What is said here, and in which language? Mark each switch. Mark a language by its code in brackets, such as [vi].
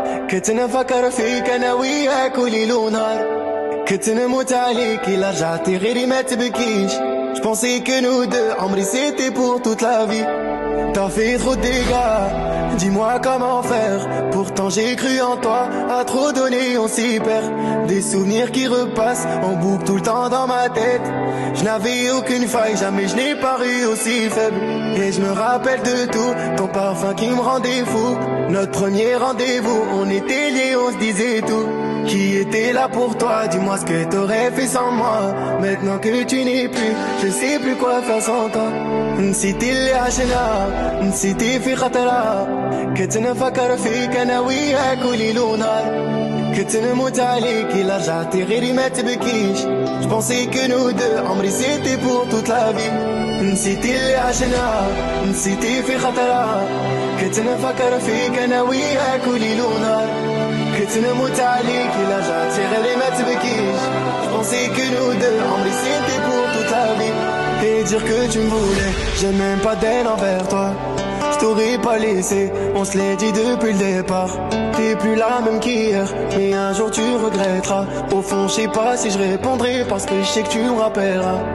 [ar] كنت نفكر فيك انا وياك وليل ونهار كنت نموت عليك إلا رجعتي غيري ما تبكيش. [fr] Je pensais que nous deux, Amri c'était pour toute la vie. T'as fait trop de dégâts, dis-moi comment faire. Pourtant j'ai cru en toi, à trop donner on s'y perd. Des souvenirs qui repassent en boucle tout le temps dans ma tête. Je n'avais aucune faille, jamais je n'ai paru aussi faible. Et je me rappelle de tout, ton parfum qui me rendait fou. Notre premier rendez-vous, on était liés, on se disait tout. Qui était là pour toi, dis-moi ce que t'aurais fait sans moi. Maintenant que tu n'es plus, je sais plus quoi faire sans toi. [ar] نسيتي اللي عشنا نسيتي في خطرها كنت نفكر فيك انا وياك وليل ونهار كنت نموت عليك إلا رجعتي غيري ما تبكيش. [fr] Je pensais que nous deux, [ar] عمري [fr] c'était pour toute la vie. [ar] نسيتي اللي عشنا نسيتي في خطرها كنت نفكر فيك انا وياك وليل ونهار كنت نموت عليك إلا رجعتي غيري ما تبكيش. [fr] Je pensais que nous deux, [ar] عمري [fr] c'était pour toute la vie. Et dire que tu me voulais, j'ai même pas d'haine envers toi. Je t'aurais pas laissé, on se l'est dit depuis le départ. T'es plus la même qu'hier, mais un jour tu regretteras. Au fond je sais pas si je répondrai parce que je sais que tu me rappelleras.